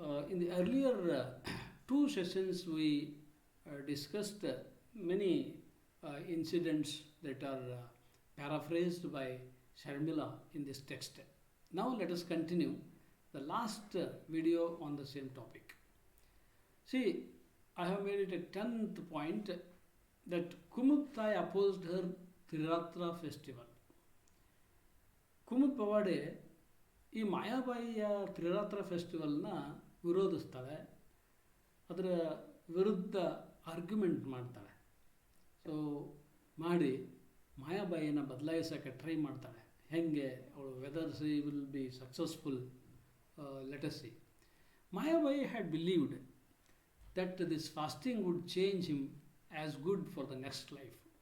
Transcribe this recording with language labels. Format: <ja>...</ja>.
<en>In the earlier two sessions, we discussed many incidents that are paraphrased by Sharmila in this text. Now let us continue the last video on the same topic. See, I have made it a 10th point that Kumudtai opposed her Triratra festival.</en> <kn>ಕುಮುದ್ ಪವಾಡೆ ಈ ಮಾಯಾಬಾಯಿಯ ತ್ರಿರಾತ್ರ ಫೆಸ್ಟಿವಲ್ನ ವಿರೋಧಿಸ್ತಾಳೆ, ಅದರ ವಿರುದ್ಧ argument ಮಾಡ್ತಾಳೆ. So ಮಾಡಿ ಮಾಯಾಬಾಯಿನ ಬದಲಾಯಿಸೋಕ್ಕೆ try ಮಾಡ್ತಾಳೆ. ಹೆಂಗೆ ಅವಳು</kn> <en>Whether she will be successful, let us see. Mayabai had believed that this fasting would change him as good for the next life.</en>